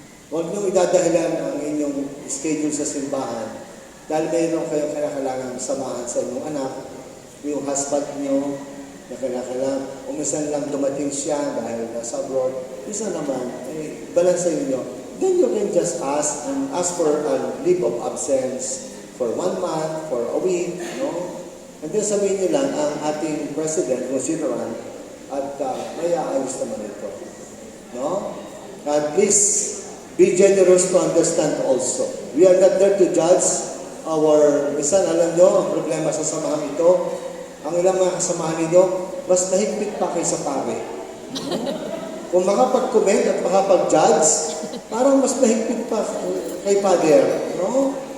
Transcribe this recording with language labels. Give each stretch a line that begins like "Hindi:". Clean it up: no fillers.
Filipino: Huwag niyong idadahilan ang inyong schedule sa simbahan dahil mayroon kayong kailangan samahan sa inyong anak, yung husband niyo na kailangan, umisan lang dumating siya dahil nasa abroad, isa naman, balance sa inyo.
English: Then you can just ask for a leave of absence for 1 month, for a week, no?
Filipino: And then sabihin niyo lang ang ating president, consideran, at may aayos naman ito. No?
English: And please, be generous to understand also. We are not there to judge our,
Filipino: minsan alam nyo, ang problema sa samahan ito, ang ilang mga kasamahan ninyo, mas mahigpit pa kaysa pare. Kung makapag-comment at makapag-judge, parang mas mahigpit pa kay Father. No?